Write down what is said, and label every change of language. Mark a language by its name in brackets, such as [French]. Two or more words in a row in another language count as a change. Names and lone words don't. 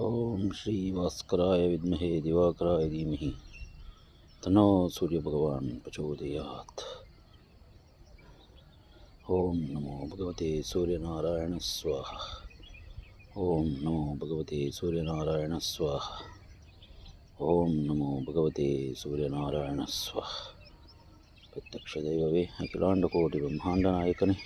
[Sanskrit] ಓಂ ಶ್ರೀ ಭಾಸ್ಕರಾಯ ವಿದ್ಮಹೇ ದಿವಾಕರಾಯ ಧೀಮಹಿ ತನ್ನೋ ಸೂರ್ಯಭಗವಾನ್ ಪ್ರಚೋದಯಾತ್. ಓಂ ನಮೋ ಭಗವತೆ ಸೂರ್ಯನಾರಾಯಣ ಸ್ವಾಹ. ಓಂ ನಮೋ ಭಗವತೆ ಸೂರ್ಯನಾರಾಯಣ ಸ್ವಾಹ. ಓಂ ನಮೋ ಭಗವತೆ ಸೂರ್ಯನಾರಾಯಣ ಸ್ವಾಹ. [Kannada] ಪ್ರತ್ಯಕ್ಷ ದೈವವೇ, ಅಖಿಲಾಂಡ ಕೋಟಿ ಬ್ರಹ್ಮಾಂಡ ನಾಯಕನೇ,